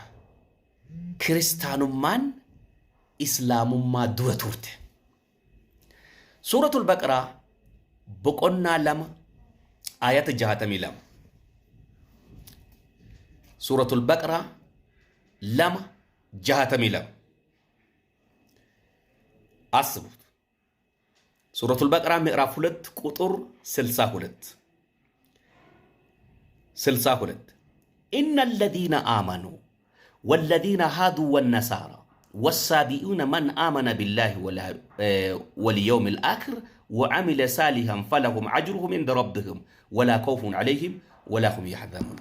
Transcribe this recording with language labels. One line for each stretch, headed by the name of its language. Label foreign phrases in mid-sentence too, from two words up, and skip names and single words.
Oromo: Kiristaanummaan islaamummaa dura turte. Suuratul Baqaraa boqonnaa 2 ayata 62. Suuratul Baqaraa 2:62.
Amharic: አስቡት። ሱረቱል በቀራ ምዕራፍ 2 ቁጥር 62
Arabic: إن الذين آمنوا والذين هادوا والنصارى والسابئون من آمن بالله واليوم الآخر وعمل صالحا فلهم أجرهم عند ربهم ولا خوف عليهم ولا هم يحزنون.